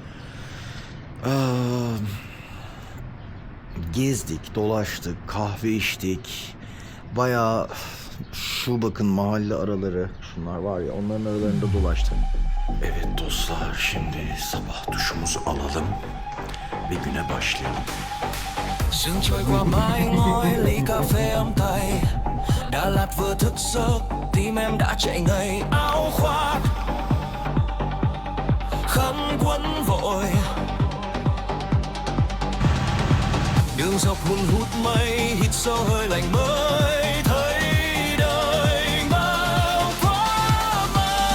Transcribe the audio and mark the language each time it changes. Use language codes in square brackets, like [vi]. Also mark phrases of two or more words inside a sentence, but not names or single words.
[tr] Gezdik, dolaştık, kahve içtik. Bayağı şu bakın mahalle araları, şunlar var ya, onların aralarında dolaştım. Evet dostlar, şimdi sabah duşumuzu alalım ve güne başlayalım. [vi] Sương trôi qua mái ngói ly cà phê ấm tay. Đà Lạt vừa thức giấc tim em đã chạy ngay áo khoác khăn quấn vội. Đường dọc hun hút mây hít sâu hơi lạnh mới thấy đời bao khoác mây.